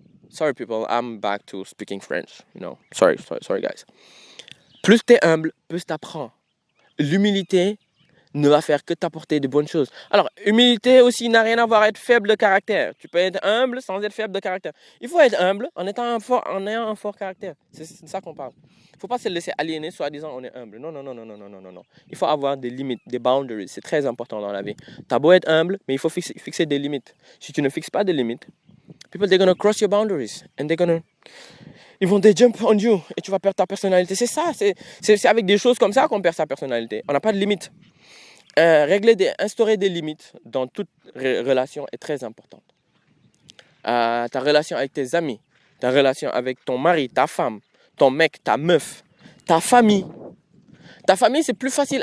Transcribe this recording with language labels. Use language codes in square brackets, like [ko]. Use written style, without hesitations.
[en] Sorry people, I'm back to speaking French. Sorry guys. [fr] Plus t'es humble, plus t'apprends. L'humilité ne va faire que t'apporter de bonnes choses. Alors, humilité aussi n'a rien à voir avec être faible de caractère. Tu peux être humble sans être faible de caractère. Il faut être humble en ayant un fort caractère. C'est ça qu'on parle. Il ne faut pas se laisser aliéner, soi-disant on est humble. Non. Il faut avoir des limites, des boundaries. C'est très important dans la vie. T'as beau être humble, mais il faut fixer des limites. Si tu ne fixes pas de limites, [en] people, they're going to cross your boundaries. And [fr] ils vont [en] jump on you. [fr] Et tu vas perdre ta personnalité. C'est ça. C'est avec des choses comme ça qu'on perd sa personnalité. On n'a pas de limites. Instaurer des limites dans toute relation est très importante. Ta relation avec tes amis, ta relation avec ton mari, ta femme, ton mec, ta meuf, ta famille. Ta famille, c'est plus facile.